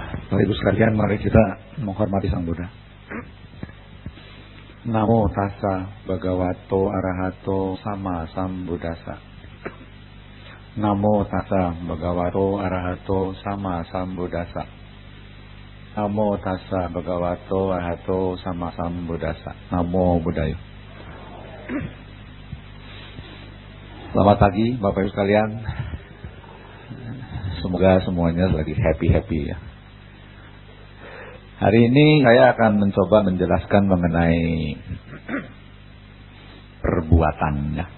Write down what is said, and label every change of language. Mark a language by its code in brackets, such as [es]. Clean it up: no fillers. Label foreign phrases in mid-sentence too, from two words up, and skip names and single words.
[id] Bapak Ibu sekalian, mari kita menghormati Sang Buddha. [pi] Namo tassa bhagavato arahato sama sambuddhassa. Namo tassa bhagavato arahato sama sambuddhassa. Namo tassa bhagavato arahato sama sambuddhassa. Namo Buddhaya. [id] Selamat pagi Bapak Ibu sekalian. Semoga semuanya lagi happy-happy ya. Hari ini saya akan mencoba menjelaskan mengenai perbuatan ya.